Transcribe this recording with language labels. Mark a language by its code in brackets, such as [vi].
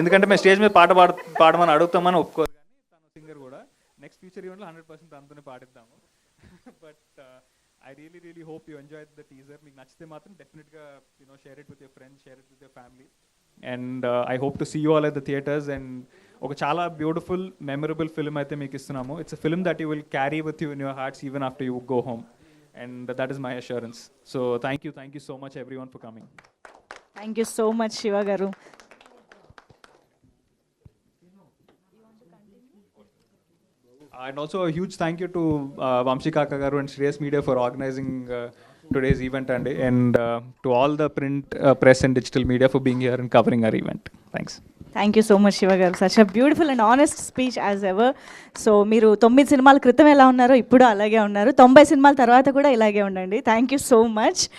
[te] Endukante me stage మీద పాడమని అడుగుతామని ఒప్పుకోదు, కానీ తను సింగర్ కూడా. నెక్స్ట్ ఫ్యూచర్ ఈవెంట్లో 100% తనతోనే పాడిద్దాము. [en] But I really hope you enjoyed the teaser. [te] మీకు నచ్చితే మాత్రం డెఫినెట్గా [en] share it with your friends, share it with your family. And I hope to see you all at the theatres. [te] And ఒక చాలా beautiful memorable film అయితే మీకు ఇస్తున్నాము. [en] It's a film that you will carry with you in your hearts even after you go home. And that is my assurance. So thank you so much everyone for coming. Thank you so much Shiva garu. And also a huge thank you to Vamshi Kaka garu and Shreyas Media for organizing today's event, and to all the print, press and digital media for being here and covering our event. Thanks. Thank you so much Shiva garu. Such a beautiful and honest speech as ever. [te] So మీరు 9 సినిమాల క్రితం ఎలా ఉన్నారో ఇప్పుడు అలాగే ఉన్నారు, 90 సినిమాల తర్వాత కూడా ఇలాగే ఉండండి. Thank you so much.